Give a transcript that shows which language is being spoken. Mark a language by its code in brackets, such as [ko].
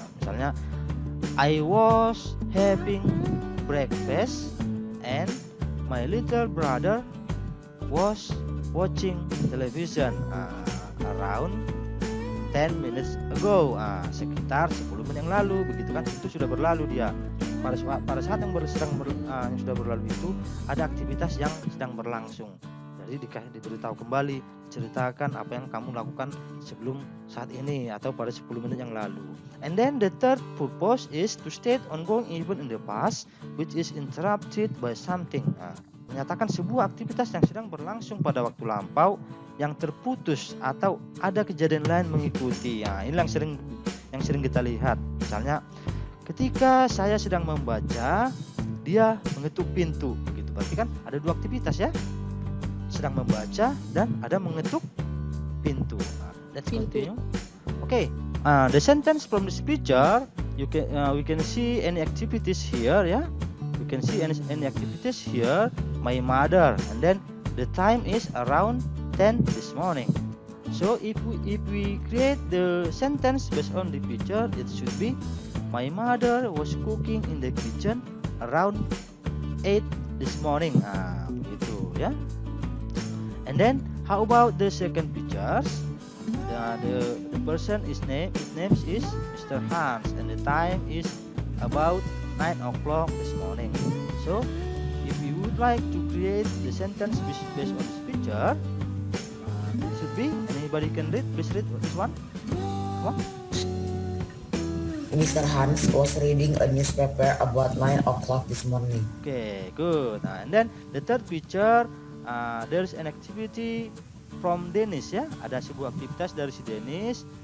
[id] Misalnya [en] I was having breakfast and my little brother was watching television around 10 minutes ago. [id] Sekitar 10 menit yang lalu begitu kan. Itu sudah berlalu dia. Pada saat yang sudah berlalu itu ada aktivitas yang sedang berlangsung. Jadi diberitahu kembali, ceritakan apa yang kamu lakukan sebelum saat ini atau pada 10 menit yang lalu. [en] And then the third purpose is to state ongoing event in the past which is interrupted by something. [id] menyatakan sebuah aktivitas yang sedang berlangsung pada waktu lampau yang terputus atau ada kejadian lain mengikuti. Nah, ini yang sering kita lihat. Misalnya ketika saya sedang membaca, dia mengetuk pintu gitu. Berarti kan ada dua aktivitas ya. Sedang membaca dan ada mengetuk pintu. [en] Nah, let's continue. Okay, the sentence from this picture we can see any activities here ya. You can see any activities here. My mother, and then the time is around 10 this morning. So if we create the sentence based on the picture, it should be my mother was cooking in the kitchen around 8 this morning. [id] Begitu ya. [en] And then how about the second pictures? The person his name is Mr. Hans, and the time is about 9 o'clock this morning. So if you would like to create the sentence based on this picture, it should be, anybody can read? Please read this one. Come on. Mr. Hans was reading a newspaper about 9 o'clock this morning. Okay, good. And then the third picture, there is an activity from Dennis ya. [id] Ada sebuah aktivitas dari si Dennis.